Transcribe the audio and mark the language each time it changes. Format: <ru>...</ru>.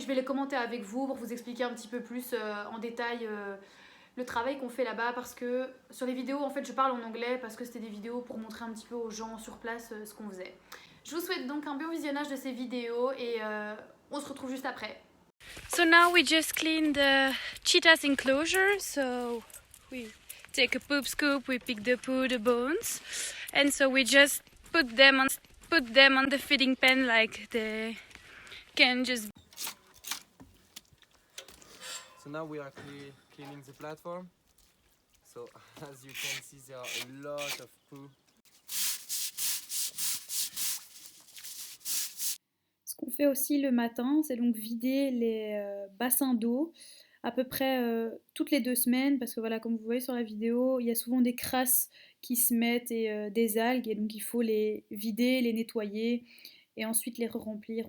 <fr>Je vais les commenter avec vous pour vous expliquer un petit peu plus en détail le travail qu'on fait là-bas, parce que sur les vidéos en fait je parle en anglais parce que c'était des vidéos pour montrer un petit peu aux gens sur place ce qu'on faisait. Je vous souhaite donc un bon visionnage de ces vidéos et on se retrouve juste après.</fr> <en>So now we just clean the cheetah's enclosure. So we take a poop scoop, we pick the poo, the bones, and so we just put them on the feeding pen like they can just. So now we are cleaning the platform. So as you can see, there are a lot of poo.</en> <fr>Ce qu'on fait aussi le matin, c'est donc vider les bassins d'eau à peu près toutes les 2 semaines, parce que voilà, comme vous voyez sur la vidéo, il y a souvent des crasses qui se mettent et des algues, et donc il faut les vider, les nettoyer et ensuite les re-remplir.</fr>